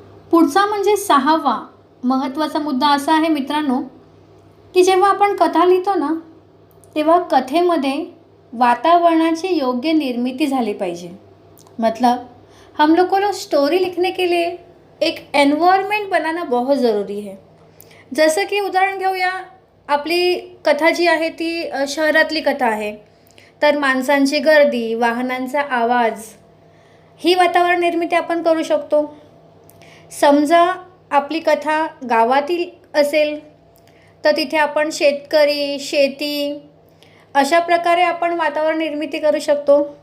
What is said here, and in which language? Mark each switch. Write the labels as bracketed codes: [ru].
[mr] पुढचा म्हणजे सहावा महत्त्वाचा मुद्दा असा आहे मित्रांनो की जेव्हा आपण कथा लिहितो ना, तेव्हा कथेमध्ये वातावरणाची योग्य निर्मिती झाली पाहिजे. [hi] मतलब हम लोग को स्टोरी लिखने के लिए एक एनवायरनमेंट बनाना बहुत ज़रूरी है. [mr] जसं की उदाहरण घेऊया, आपली कथा जी आहे ती शहरातली कथा आहे, तर माणसांची गर्दी, वाहनांचा आवाज, ही वातावरण निर्मिती आपण करू शकतो. समजा आपली कथा गावातील असेल तर तिथे आपण शेतकरी, शेती अशा प्रकारे आपण वातावरण निर्मिती करू शकतो.